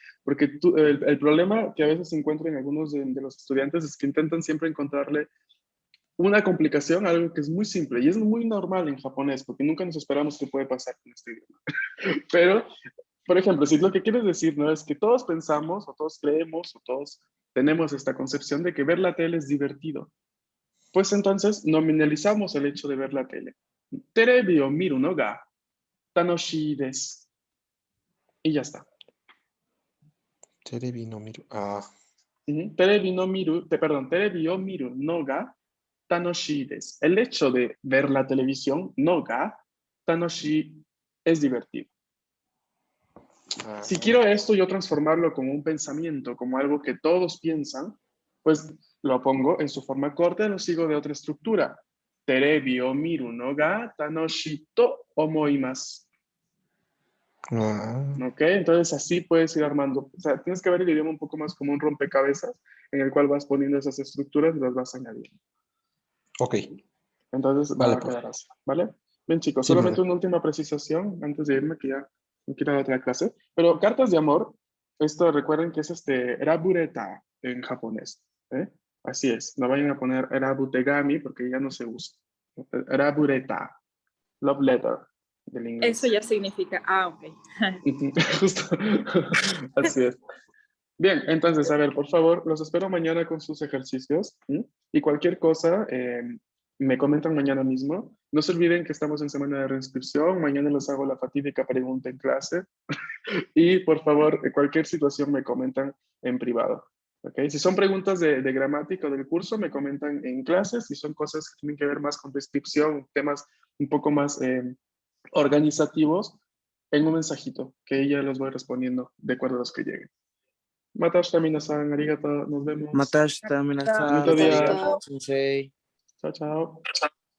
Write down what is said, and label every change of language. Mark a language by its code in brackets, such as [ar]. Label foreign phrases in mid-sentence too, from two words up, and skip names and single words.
[es] Porque el problema que a veces se encuentra en algunos de los estudiantes es que intentan siempre encontrarle una complicación a algo que es muy simple y es muy normal en japonés porque nunca nos esperamos que puede pasar con este idioma. Pero, por ejemplo, si lo que quieres decir no es que todos pensamos o todos creemos o todos tenemos esta concepción de que ver la tele es divertido, pues entonces nominalizamos el hecho de ver la tele. [ja] テレビを見るのが楽しいです. [es] Y ya está. [ja] テレビの見る. テレビを見るのが楽しいです. [es] El hecho de ver la televisión, [ja] のが, [es] tanoshii, es divertido. Si quiero esto yo transformarlo como un pensamiento, como algo que todos piensan, pues lo pongo en su forma corta y lo sigo de otra estructura. [ja] テレビを見るのが楽しいと思います. [es] ¿Ok? Entonces así puedes ir armando. O sea, tienes que ver el idioma un poco más como un rompecabezas en el cual vas poniendo esas estructuras y las vas añadiendo. Ok. Entonces va a quedar así, ¿vale? Bien, chicos, Sí, solamente profe. una última precisación antes de irme, que ya me quiero dar otra clase. Pero cartas de amor, esto recuerden que es rabureta en japonés. ¿eh? Así es, no vayan a poner rabutegami porque ya no se usa. Rabureta, [en] love letter [es] del inglés. Eso ya significa, ok. Justo, así es. Bien, entonces, a ver, por favor, los espero mañana con sus ejercicios. Y cualquier cosa, me comentan mañana mismo. No se olviden que estamos en semana de reinscripción. Mañana les hago la fatídica pregunta en clase. Y por favor, cualquier situación me comentan en privado. ¿Okay? Si son preguntas de gramática del curso, me comentan en clases. Si son cosas que tienen que ver más con descripción, temas un poco más organizativos, en un mensajito, que ya los voy respondiendo de acuerdo a los que lleguen. [ja] また明日皆さん、ありがとう, [es] nos vemos. [ja] また明日、皆さん, [es] Bonito día. [ja] ありがとう、先生. [es] Chao, chao.